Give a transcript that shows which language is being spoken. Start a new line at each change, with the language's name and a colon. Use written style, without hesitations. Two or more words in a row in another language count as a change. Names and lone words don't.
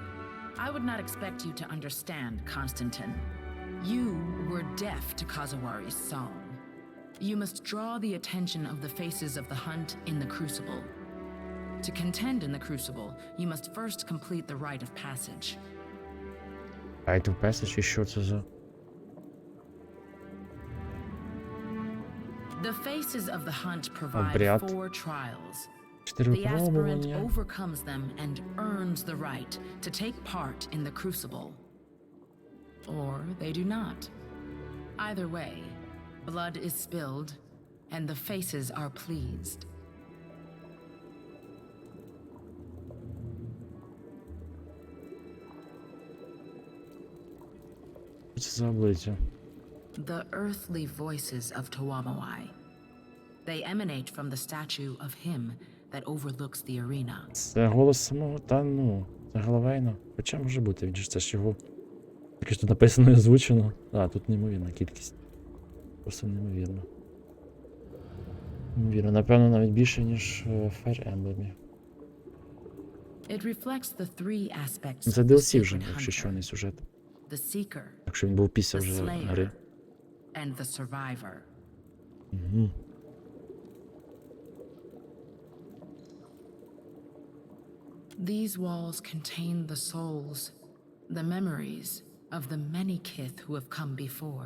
English: I would not expect you to understand, Constantine. You were deaf to Kazuwari's song. You must draw the attention of the faces of the hunt in the Crucible. To contend in the Crucible, you must first complete the rite of passage. Райт of Passage,
Ukrainian: і що це за...
English: The faces of the hunt provide
Ukrainian: Обряд.
English: 4 trials. 4 The aspirant
Ukrainian: випробування.
English: overcomes them and earns the right to take part in the Crucible. Or they do not. Either way, blood is spilled, and the faces are pleased.
Ukrainian: Що це за обличчя?
English: The earthly voices of Tawamawai. They emanate from the statue of him that overlooks the arena.
Ukrainian: Це голос самого, та ну, це Головейна. Хоча може бути, він ж це ж його... Таке ж тут написано і озвучено. А, тут неймовірна кількість. Просто неймовірно. Неймовірно, напевно, навіть більше, ніж в Fire Emblem.
English: It reflects the 3 aspects
Ukrainian: Це
English: of the
Ukrainian: DLC вже,
English: sacred
Ukrainian: якщо що,
English: hunter.
Ukrainian: не сюжет.
English: The seeker,
Ukrainian: Якщо він був після
English: the
Ukrainian: вже
English: slayer,
Ukrainian: гри.
English: and the survivor. Угу. These walls contain the souls, the memories of the many kith who have come before.